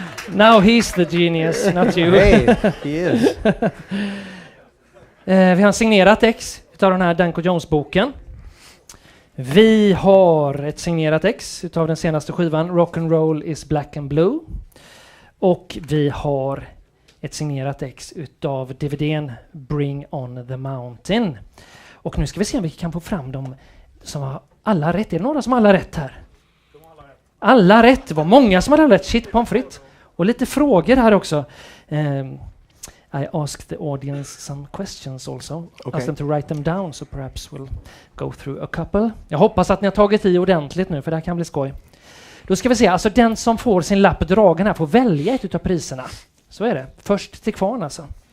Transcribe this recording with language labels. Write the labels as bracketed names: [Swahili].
[English] Now he's the genius, not you. Hey, he is. [Swedish] Vi har en signerat ex utav den här Danko Jones-boken. Vi har ett signerat ex utav den senaste skivan Rock and Roll is Black and Blue. Och vi har ett signerat ex utav DVD:n Bring on the Mountain. Och nu ska vi se om vi kan få fram dem som har alla rätt. Är det några som har alla rätt här? Alla rätt. Det var många som hade alla rätt. Shit, pommes frites. Och lite frågor här också. [English] I asked the audience some questions also. Asked them to write them down, so perhaps we'll go through a couple. [Swedish] Jag hoppas att ni har tagit i ordentligt nu, för det här kan bli skoj. Då ska vi se, alltså den som får sin lapp dragen här får välja ett utav priserna. Så är det. Först till kvarn alltså.